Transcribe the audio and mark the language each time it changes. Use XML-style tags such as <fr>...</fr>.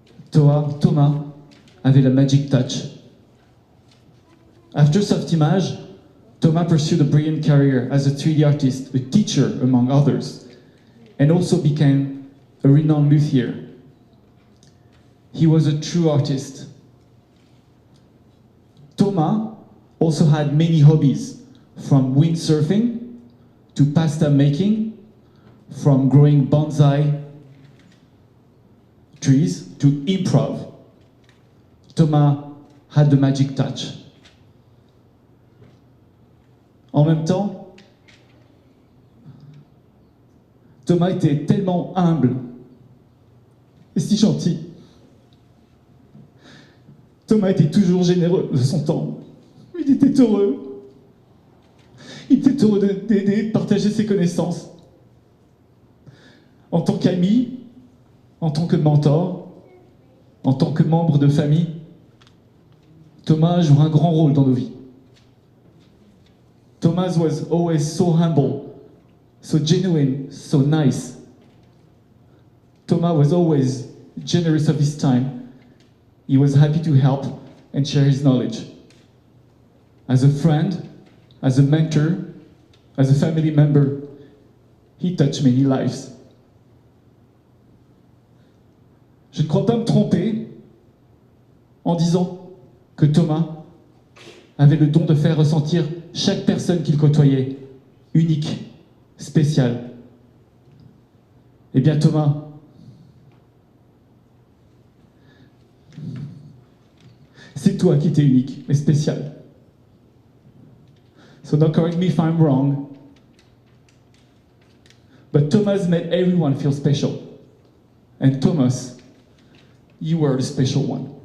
<fr>Thomas avait la</fr> <en>magic touch. After Soft Image, Thomas pursued a brilliant career as a 3D artist, a teacher among others, and also became a renowned luthier. He was a true artist. Thomas also had many hobbies, from windsurfing to pasta making, from growing bonsai trees to improv. Thomas had the magic touch.</en> <fr>En même temps, Thomas était tellement humble et si gentil. Thomas était toujours généreux de son temps. Il était heureux. Il était heureux d'aider, de partager ses connaissances. En tant qu'ami, en tant que mentor, en tant que membre de famille, Thomas joue un grand rôle dans nos vies.</fr> <en>Thomas was always so humble, so genuine, so nice. Thomas was always generous of his time. He was happy to help and share his knowledge. As a friend, as a mentor, as a family member, he touched many lives.</en> <fr>Je ne crois pas me tromper en disant que Thomas avait le don de faire ressentir chaque personne qu'il côtoyait unique, spéciale. Eh bien Thomas, C'est toi qui étais unique et spécial.</fr> <en>So don't correct me if I'm wrong, but Thomas made everyone feel special. And Thomas, you were the special one.</en>